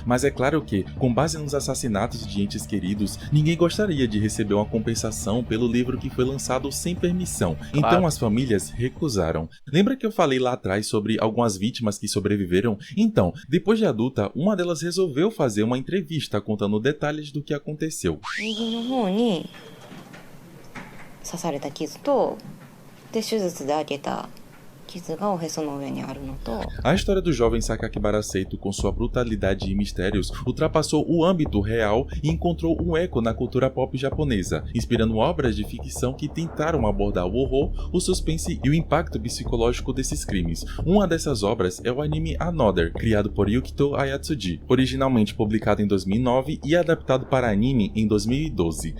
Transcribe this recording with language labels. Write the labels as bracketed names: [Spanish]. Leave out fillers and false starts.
[Portuguese] Mas é claro que, com base nos assassinatos de entes queridos, ninguém gostaria de receber uma compensação pelo livro que foi lançado sem permissão. Então as famílias recusaram. Lembra que eu falei lá atrás sobre algumas vítimas que sobreviveram? Então, depois de adulta, uma delas resolveu fazer uma entrevista contando detalhes do que aconteceu. [Japanese] 右の方に刺された傷と、で手術で開けた傷がおへその上にあるのと。 [Portuguese] A história do jovem Sakakibara Seito, com sua brutalidade e mistérios, ultrapassou o âmbito real e encontrou um eco na cultura pop japonesa, inspirando obras de ficção que tentaram abordar o horror, o suspense e o impacto psicológico desses crimes. Uma dessas obras é o anime Another, criado por Yukito Ayatsuji, originalmente publicado em 2009 e adaptado para anime em 2012.